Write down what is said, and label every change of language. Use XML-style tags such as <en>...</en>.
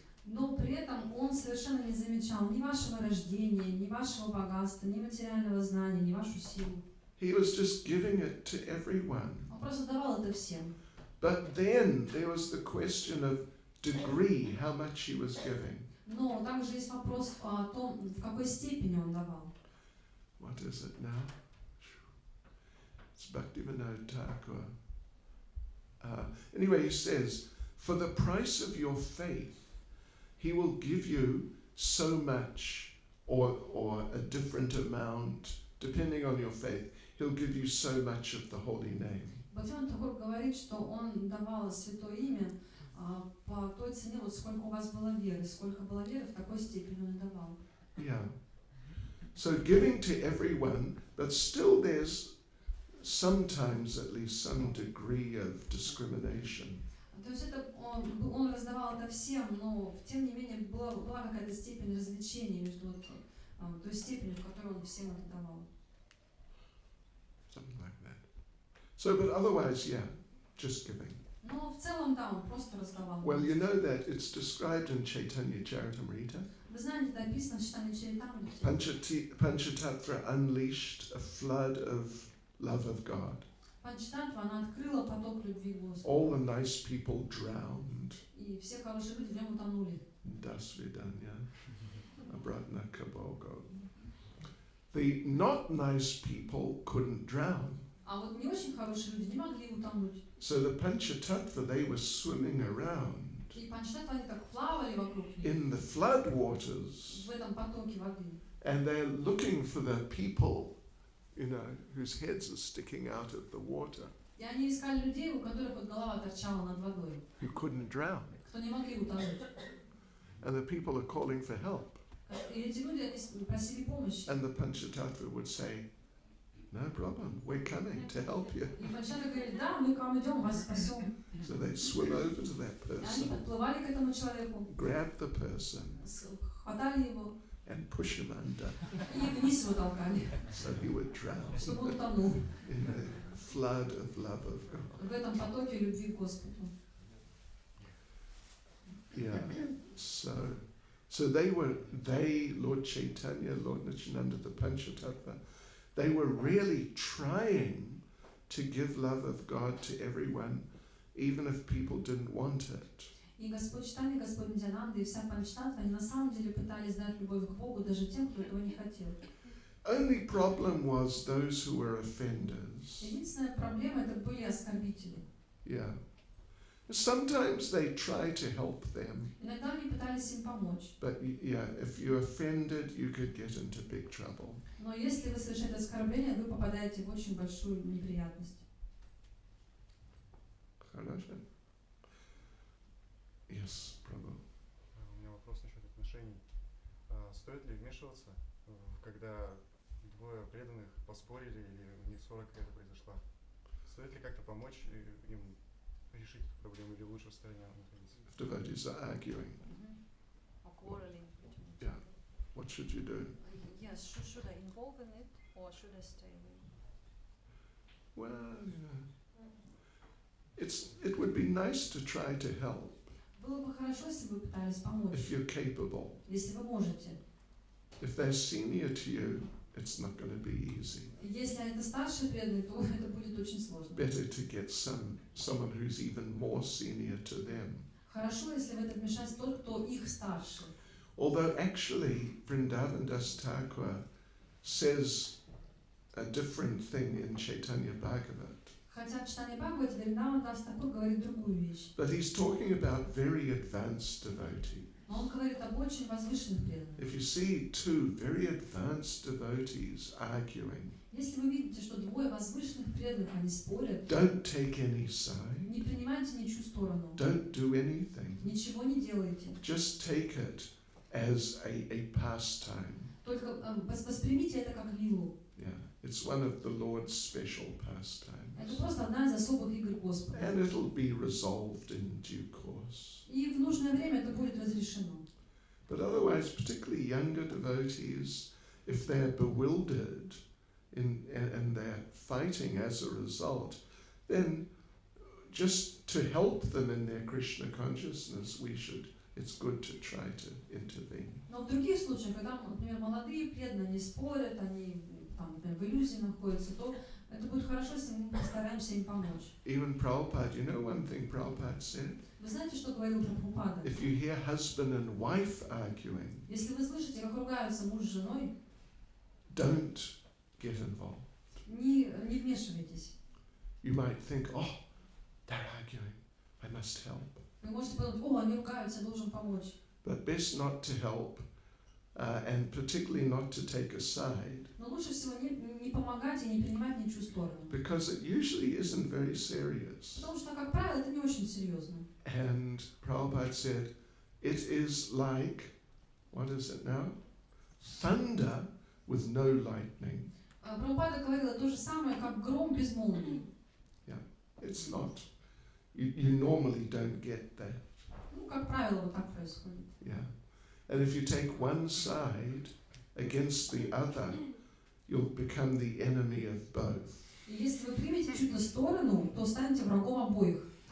<ru>Но при этом он совершенно не замечал ни вашего рождения, ни вашего богатства, ни материального знания, ни вашу силу.</ru> <en>He was just giving it to everyone.</en> <ru>Он просто давал это всем.</ru> <en>But then there was the question of degree, how much he was giving.</en> <ru>Но также есть вопрос о том, в какой степени он давал.</ru> <en>What is it now? It's Bhaktivinoda Thakur. Anyway, he says, for the price of your faith, he will give you so much or a different amount, depending on your faith. He'll give you so much of the holy name.</en> <ru>Бхактивинода Тхакур говорит, что он давал святое имя по той цене, вот сколько у вас было веры. Сколько было веры, в такой степени он давал.</ru> <en>Yeah. So giving to everyone, but still there's sometimes at least some degree of discrimination.</en> <ru>То есть это он раздавал это всем, но тем не менее была какая-то степень развлечения между той степенью, в которой он всем это давал.</ru> <en>Something like that. So, but otherwise, yeah, just giving.</en> <ru>Но в целом, да, он просто раздавал.</ru> <en>Well, you know that it's described in Chaitanya Charitamrita.</en> <ru>Вы знаете, это описано в Читании Чаритамрите.</ru> <en>Panchatattva unleashed a flood of love of God.</en> <ru>Панчататтва, она открыла поток любви Господа.</ru> <en>All the nice people drowned.</en> <ru>И все хорошие люди в нем утонули. Dasvidanya, Abratna Kabogo.</ru> <en>The not nice people couldn't drown.</en> <ru>А вот не очень хорошие люди не могли утонуть.</ru> <en>So the Panchatattva, they were swimming around</en> <ru>И панчататтва, они так плавали вокруг них.</ru> <en>in the flood waters</en> <ru>В этом потоке воды.</ru> <en>and they're looking for the people, whose heads are sticking out of the water,</en> <ru>И они искали людей, у которых вот голова торчала над водой,</ru> <en>who couldn't drown.</en> <ru>кто не могли утонуть.</ru> <en>And the people are calling for help.</en> <ru>И эти люди, они просили помощи.</ru> <en>And the Panchatattva would say, no problem, we're coming to help you.</en> <ru>И Панчата говорит, да, мы к вам идем, вас спасем.</ru> <en>So they swim over to that</en> <ru>И они</ru> <en>person,</en> <ru>подплывали к этому человеку,</ru> <en>grab the person,</en> <ru>хватали его</ru> <en>and push him under</en> <ru>и вниз его толкали,</ru> <en>so he would drown</en> <ru>чтобы он утонул</ru> <en>in the flood of love of God.</en> <ru>в этом потоке любви к Господу.</ru> <en>Yeah. So they, Lord Chaitanya, Lord Nityananda, the Panchatattva, they were really trying to give love of God to everyone, even if people didn't want it.</en> <ru>И Господь Чайтанья, Господь Нитьянанда и вся Панчтаттва, они на самом деле пытались дать любовь к Богу даже тем, кто этого не хотел.</ru> <en>Only problem was those who were offenders.</en> <ru>Единственная проблема это были оскорбители.</ru> <en>Yeah. Sometimes they try to help them,</en> <ru>Иногда они пытались им помочь.</ru> <en>but if you offended, you could get into big trouble.</en> <ru>Но если вы совершаете оскорбление, вы попадаете в очень большую неприятность. Хорошо?</ru> <en>Yes, Prabhu.</en> <ru>У меня вопрос насчет отношений. Стоит ли вмешиваться, когда двое преданных поспорили или у них ссора какая-то произошла? Стоит ли как-то помочь им решить эту проблему или лучше в стороне находиться?</ru> <en>If devotees are arguing, Or quarreling between each Yeah. other. what should you do? Yes, should I involve in it or should I stay away? Well, it would be nice to try to help</en> <ru>Было бы хорошо, если бы вы пытались помочь,</ru> <en>if you're capable.</en> <ru>если вы можете.</ru> <en>If they're senior to you, it's not going to be easy.</en> <ru>Если это старший преданный, то это будет очень сложно.</ru> <en>Better to get someone who's even more senior to them.</en> <ru>Хорошо, если в это вмешается тот, кто их старше.</ru> <en>Although actually Vrindavan Das Thakur says a different thing in Chaitanya Bhagavat.</en> <ru>Хотя в читании Бхагавати Вриндаван Дас Такур говорит другую вещь.</ru> <en>But he's talking about very advanced devotees.</en> <ru>Но он говорит об очень возвышенных преданных.</ru> <en>If you see two very advanced devotees arguing,</en> <ru>Если вы видите, что двое возвышенных преданных, они спорят,</ru> <en>don't take any side,</en> <ru>не принимайте ничью сторону,</ru> <en>don't do anything.</en> <ru>ничего не делайте.</ru> <en>Just take it as a pastime.</en> <ru>Только воспримите это как лилу.</ru> <en>Yeah, it's one of the Lord's special pastimes.</en> <ru>Это просто одна из особых игр Господа.</ru> <en>And it'll be resolved in due course.</en> <ru>И в нужное время это будет разрешено.</ru> <en>But otherwise, particularly younger devotees, if they're bewildered and they're fighting as a result, then just to help them in their Krishna consciousness, it's good to try to intervene.</en> <ru>Но в других случаях, когда, например, молодые преданные, они спорят, они там, например, в иллюзии находятся, то это будет хорошо, если мы постараемся им помочь.</ru> <en>Even Prabhupada, one thing Prabhupada said?</en> <ru>Вы знаете, что говорил Прабхупада?</ru> <en>If you hear husband and wife arguing,</en> <ru>Если вы слышите, как ругаются муж с женой,</ru> <en>don't get involved.</en> <ru>не вмешивайтесь.</ru> <en>You might think, oh, they're arguing, I must help.</en> <ru>Вы можете подумать, о, они ругаются, я должен помочь.</ru> <en>But best not to help, and particularly not to take a side,</en> <ru>Но лучше всего не помогать и не принимать ничью сторону.</ru> <en>because it usually isn't very serious.</en> <ru>Потому что, как правило, это не очень серьезно.</ru> <en>And Prabhupada said, it is like, what is it now? Thunder with no lightning.</en> <ru>Прабхупада говорила то же самое, как гром без молнии.</ru> <en>It's not. You normally don't get that.</en> <ru>Ну, как правило, вот так происходит.</ru> <en>Yeah. And if you take one side against the other, you'll become the enemy of both.</en> <ru>И если вы примете чью-то сторону, то станете врагом обоих.</ru>